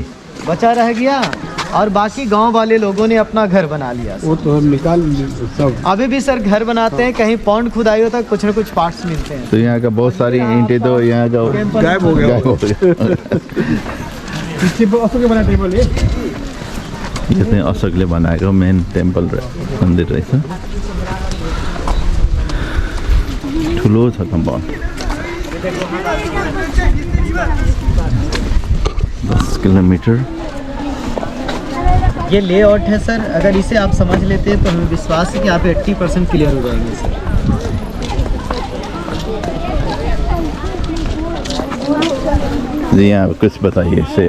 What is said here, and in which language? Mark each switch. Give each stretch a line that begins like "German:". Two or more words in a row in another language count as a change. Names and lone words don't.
Hindi: बचा रह गया और बाकी गांव वाले लोगों ने अपना घर बना लिया सर। वो तो हम निकाल सब अभी भी सर घर बनाते हैं, कहीं पौंड खुदाई होता है, कुछ न कुछ पार्ट्स मिलते हैं। तो यहाँ का बहुत सारी ईंटें तो यहाँ का गायब हो गया। गायब हो गया। पीछे अशोक के बना टेबल है।
Nepali: यो चाहिँ अशोकले बनाएको
English: main temple
Nepali: मन्दिर रहेछ। ठुलो छ कम्पाउन्ड, 10 किलोमीटर।
Hindi: ये लेआउट है सर, अगर इसे आप समझ लेते हैं तो हमें विश्वास है कि आप 80% क्लियर हो जाएंगे सर। जी यहाँ कुछ बताइए इससे।